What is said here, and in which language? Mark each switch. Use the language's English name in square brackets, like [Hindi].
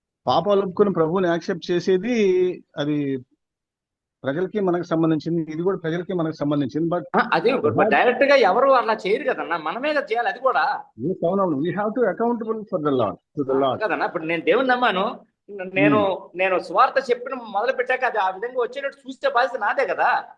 [Telugu] పాపాలు ఒప్పుకొని ప్రభువుని యాక్సెప్ట్ చేసేది అది ప్రజలకి మనకు సంబంధించింది, ఇది కూడా ప్రజలకి మనకు సంబంధించింది. [English] but [Telugu] అదే డైరెక్ట్ గా ఎవరు అలా చేయరు కదన్నా, మనమే కదా చేయాలి. అది కూడా [English] we have to accountable for the Lord, to the Lord. [Telugu] కదన్నా. ఇప్పుడు నేను దేవుని నమ్మాను, నేను స్వార్థ చెప్పిన మొదలు పెట్టాక అది ఆ విధంగా వచ్చేటట్టు చూస్తే బాధ్యత నాదే కదా.